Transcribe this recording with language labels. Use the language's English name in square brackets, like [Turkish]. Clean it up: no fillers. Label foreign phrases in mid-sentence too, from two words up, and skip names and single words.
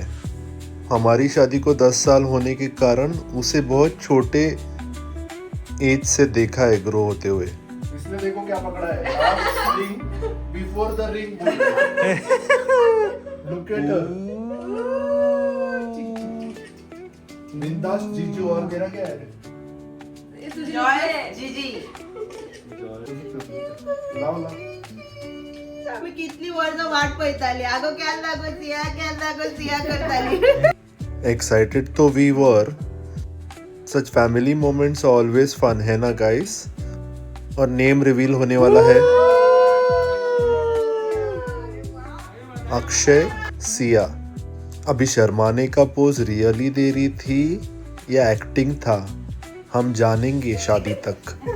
[Hindi] हमारी शादी को 10 साल होने के कारण उसे बहुत छोटे एज से देखा है ग्रो होते हुए। इसने देखो क्या पकड़ा है, [English] ring before the ring. look at her, [Hindi] बिंदास जीजू। और मेरा क्या है? जॉय जीजी। लाव ला। [Konkani] आम्ही कितली वर्ष वाट पळताली, आगो केन्ना लागो सिया करताली। [English] Excited तो we were. Such family moments are always fun [Hindi] है ना [English] guys? [Hindi] और [English] name reveal [Hindi] होने वाला है अक्षय सिया। अभी शर्माने का पोज रियली दे रही थी या एक्टिंग था, हम जानेंगे शादी तक।